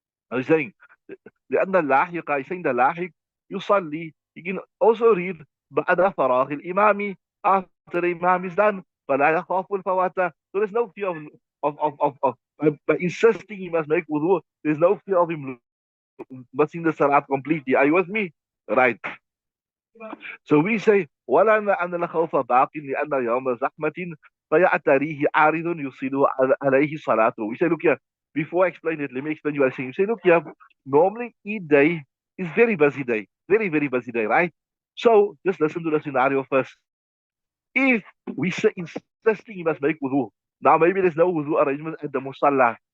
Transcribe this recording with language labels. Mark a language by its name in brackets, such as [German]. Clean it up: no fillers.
[English] I'm saying, [Arabic] لأن اللاحق, [English] I saying the [Arabic] لاحق يصلي. [English] You can also read [Arabic] بعد فراغ الإمام, [English] after the Imam is done. [Arabic] فلا يخاف الفوات. [English] So there's no fear of by insisting he must make wudu. There's no fear of him missing the salat completely. Are you with me? Right. So we say [Arabic] ولا أن الخوف باق لأن يوم زحمة فيعتريه عارض يصيل عليه صلاته. [English] We say, look here, before I explain it, let me explain you what I'm saying. You say, look here, normally Eid day is very busy day. Very, very busy day, right? So just listen to the scenario first. If we say insisting you must make wudu, now maybe there's no wudu arrangement at the musalla.